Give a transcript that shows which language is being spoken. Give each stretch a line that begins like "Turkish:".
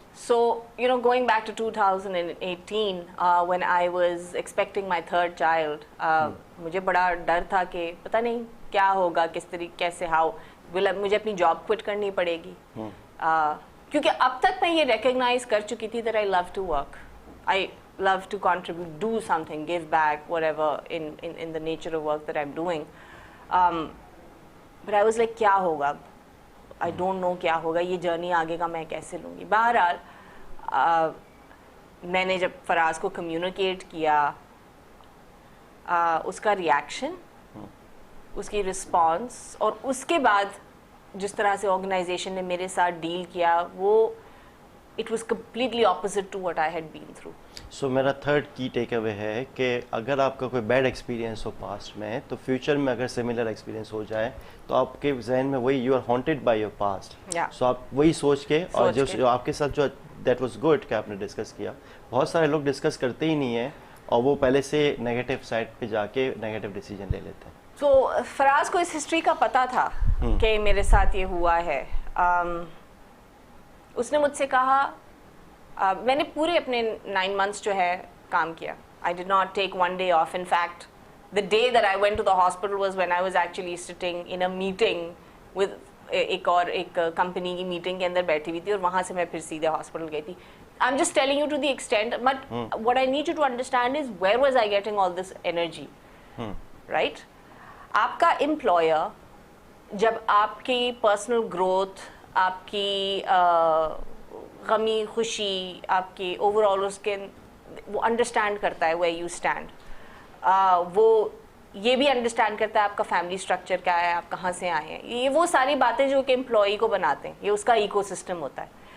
English: So, going back to 2018, when I was expecting my third child,
Hindi: मुझे बड़ा डर था कि पता नहीं क्या होगा, किस तरीके कैसे मुझे अपनी जॉब क्विट करनी पड़ेगी. क्योंकि अब तक मैं ये रिकग्नाइज कर चुकी थी
English: that I love to work, I love to contribute, do something, give back, whatever in the nature of work that I'm doing. But I was like,
Hindi: क्या होगा,
English: I don't know
Hindi: क्या होगा, ये जर्नी आगे का मैं कैसे लूँगी. बहरहाल मैंने जब फराज को कम्युनिकेट किया, उसका रिएक्शन, उसकी रिस्पॉन्स और उसके बाद जिस तरह से ऑर्गेनाइजेशन ने मेरे साथ डील किया, वो
English: It was completely opposite to what I had been through.
Hindi: सो मेरा थर्ड की टेक अवे है कि अगर आपका कोई बैड एक्सपीरियंस हो पास्ट में, तो फ्यूचर में अगर सिमिलर एक्सपीरियंस हो जाए तो आपके जहन में वही,
English: You are haunted by your past.
Hindi: सो आप वही सोच के और जो आपके साथ जो दैट वाज गुड कि आपने डिस्कस किया. बहुत सारे लोग डिस्कस करते ही नहीं है और वो पहले से नेगेटिव साइड पे जाके नेगेटिव डिसीजन ले लेते हैं. तो फराज को इस हिस्ट्री का पता था कि मेरे साथ ये हुआ है. उसने मुझसे कहा, मैंने पूरे अपने 9 months जो है काम किया.
English: I did not take one day off. In fact, the day that I went to the hospital was when I was actually sitting in a meeting with
Hindi: एक कंपनी की मीटिंग के अंदर बैठी हुई थी और वहाँ से मैं फिर सीधे हॉस्पिटल गई थी.
English: I'm just telling you to the extent, but what I need you to understand is where was I getting all this energy, right? आपका employer
Hindi: जब आपकी पर्सनल ग्रोथ, आपकी गमी खुशी, आपकी ओवरऑल उसके वो अंडरस्टैंड करता है
English: where you stand,
Hindi: वो ये भी अंडरस्टैंड करता है आपका फैमिली स्ट्रक्चर क्या है, आप कहाँ से आए हैं, ये वो सारी बातें जो कि एम्प्लॉई को बनाते हैं, ये उसका इकोसिस्टम होता है.